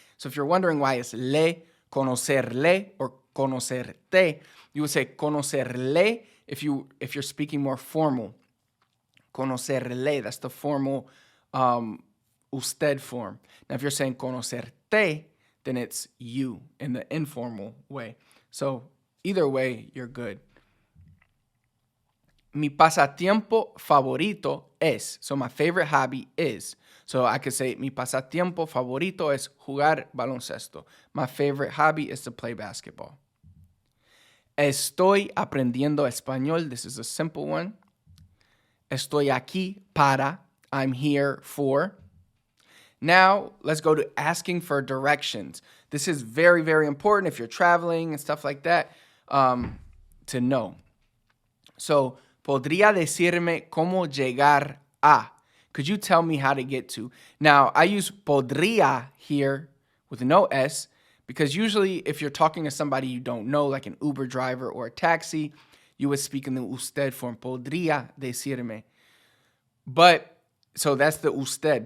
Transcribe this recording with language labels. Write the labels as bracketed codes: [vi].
[en] So if you're wondering why it's le, conocerle, or conocerte, you would say conocerle if you're speaking more formal. Conocerle, that's the formal usted form. Now, if you're saying conocerte, then it's you in the informal way. So either way, you're good. [es] Mi pasatiempo favorito es. [en] So my favorite hobby is. So I could say [es] mi pasatiempo favorito es jugar baloncesto. [en] My favorite hobby is to play basketball. [es] Estoy aprendiendo español. [en] This is a simple one. [es] Estoy aquí para. [en] I'm here for. Now, let's go to asking for directions. This is very, very important if you're traveling and stuff like that to know. [es] So, podría decirme cómo llegar a. [en] Could you tell me how to get to? Now, I use podría here with no S because usually if you're talking to somebody you don't know, like an Uber driver or a taxi, you would speak in the usted form. [es] Podría decirme. [en] But so that's the usted.